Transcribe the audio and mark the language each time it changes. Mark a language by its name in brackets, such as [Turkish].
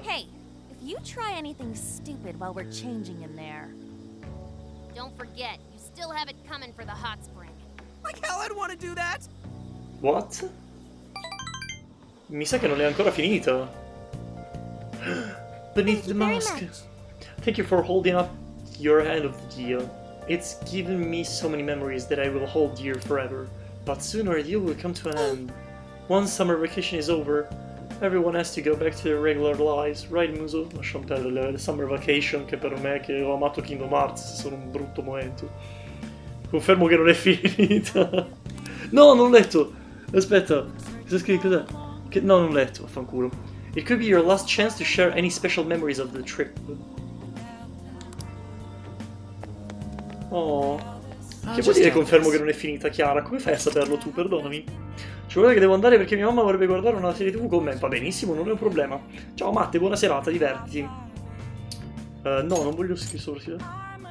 [English] Hey, if you try anything stupid while we're changing in there, don't forget, you still have it coming for the hot spring. Like hell I'd want to do that. What? [Italian] Mi sa che non è ancora finita. [English] Beneath the mask. Thank you for holding up your hand of the deal. It's given me so many memories that I will hold dear forever. But sooner the deal will come to an end. Once summer vacation is over, everyone has to go back to their regular lives. Right, Muso? [Italian] Lasciamo perdere le summer vacation, che per me che ho amato Kingdom Hearts sono un brutto momento. Confermo che non è finita. No, non ho letto. Aspetta, cosa scrivi? Cos'è? No, non ho letto, vaffanculo. [English] It could be your last chance to share any special memories of the trip. Oh. [Italian] Che vuol dire confermo che non è finita, Chiara? Come fai a saperlo tu? Perdonami. Ci vuole che devo andare perché mia mamma vorrebbe guardare una serie TV con me. Va benissimo, non è un problema. Ciao Matte, buona serata, divertiti. No, non voglio scrivere sopra.